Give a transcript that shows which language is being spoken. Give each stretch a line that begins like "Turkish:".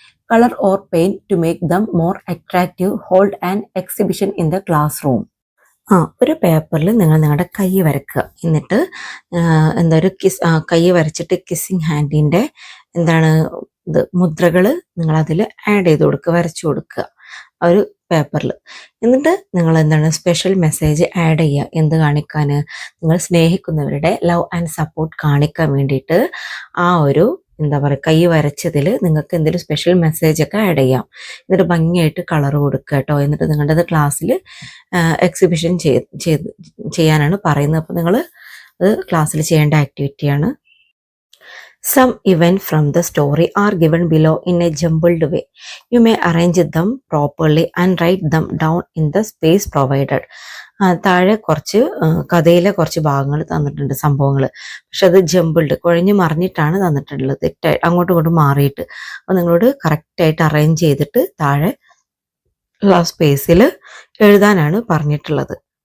English: Color or paint to make them more attractive. Hold an exhibition in the classroom.
Malayalam: ഒരു പേപ്പറിൽ നിങ്ങൾ നിങ്ങളുടെ കൈ വരക്കുക. എന്നിട്ട് എന്താ ഒരു കൈ വരച്ചിട്ട് കിസ്സിങ് ഹാൻഡിൻ്റെ എന്താണ് മുദ്രകൾ നിങ്ങളതിൽ ആഡ് ചെയ്ത് കൊടുക്കുക, വരച്ചു കൊടുക്കുക ആ ഒരു പേപ്പറിൽ. എന്നിട്ട് നിങ്ങൾ എന്താണ് സ്പെഷ്യൽ മെസ്സേജ് ആഡ് ചെയ്യുക. എന്ത് കാണിക്കാൻ? നിങ്ങൾ സ്നേഹിക്കുന്നവരുടെ ലവ് ആൻഡ് സപ്പോർട്ട് കാണിക്കാൻ വേണ്ടിയിട്ട് ആ ഒരു എന്താ പറയുക കൈ വരച്ചതിൽ നിങ്ങൾക്ക് എന്തെങ്കിലും സ്പെഷ്യൽ മെസ്സേജ് ഒക്കെ ആഡ് ചെയ്യാം. എന്നിട്ട് ഭംഗിയായിട്ട് കളർ കൊടുക്കുക കേട്ടോ. എന്നിട്ട് നിങ്ങളുടേത് ക്ലാസ്സിൽ എക്സിബിഷൻ ചെയ്യാനാണ് പറയുന്നത്. അപ്പോൾ നിങ്ങൾ അത് ക്ലാസ്സിൽ ചെയ്യേണ്ട ആക്ടിവിറ്റിയാണ്.
English: Some events from the story are given below in a jumbled way. You may arrange them properly and write them down in the space provided.
Malayalam: താഴെ കുറച്ച് കഥയിലെ കുറച്ച് ഭാഗങ്ങൾ തന്നിട്ടുണ്ട്, സംഭവങ്ങൾ. പക്ഷെ അത് ജമ്പിൾഡ്, കുഴഞ്ഞു മറിഞ്ഞിട്ടാണ് തന്നിട്ടുള്ളത്, തെറ്റായി അങ്ങോട്ടും ഇങ്ങോട്ടും മാറിയിട്ട്. അപ്പോൾ നിങ്ങളോട് കറക്റ്റായിട്ട് അറേഞ്ച് ചെയ്തിട്ട് താഴെ സ്പേസിൽ എഴുതാനാണ് പറഞ്ഞിട്ടുള്ളത്.